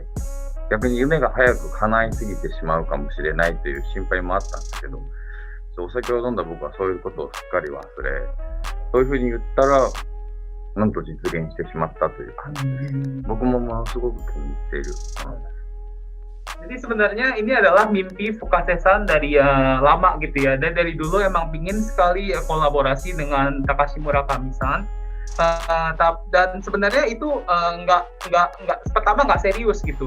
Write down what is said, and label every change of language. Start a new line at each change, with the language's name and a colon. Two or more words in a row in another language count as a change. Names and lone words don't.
Japanese: 逆に夢が早く叶いすぎてしまうかもしれないという心配もあったんですけど、お酒を飲んだ僕はそういうことをすっかり忘れ、そういうふうに言ったら、なんと実現してしまったという感じです。僕もものすごく気に入っている。
Indonesian: Jadi sebenarnya ini adalah mimpi Fukasesan dari lama gitu ya. Dan dari dulu emang pingin sekali kolaborasi dengan Takashi Murakami-san. Dan sebenarnya itu pertama nggak serius gitu.